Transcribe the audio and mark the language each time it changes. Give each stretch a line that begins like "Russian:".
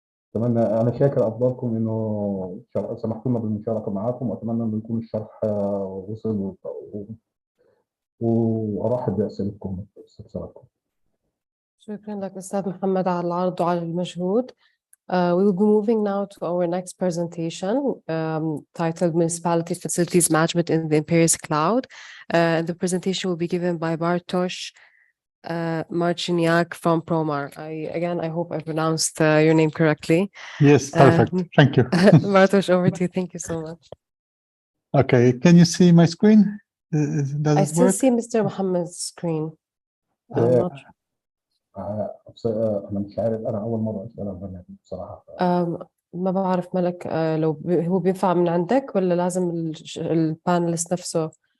Arabic: أتمنى أنا شاكر أفضلكم إنه سمحتوا لنا بالمشاركة معكم، وأتمنى إنه يكون الشرح وصل وأرحب بأسئلتكم واستفساراتكم. شكرا لك أستاذ محمد على العرض وعلى المجهود.
English: We will be moving now to our next presentation titled Municipality Facilities Management in the Imperius Cloud. The presentation will be given by Bartosz Marciniak from Promar. I hope I pronounced your name correctly. Yes, perfect. Thank you. Bartosz, over to you. Thank you so much. Okay, can you see my screen? Does I it still work? see Mr. Mohammed's screen. I'm not sure.
Arabic: أنا مش عارف، أنا أول مرة أسأل عن البرنامج بصراحة. ما بعرف ملك لو هو بينفع من عندك ولا لازم البانلست نفسه.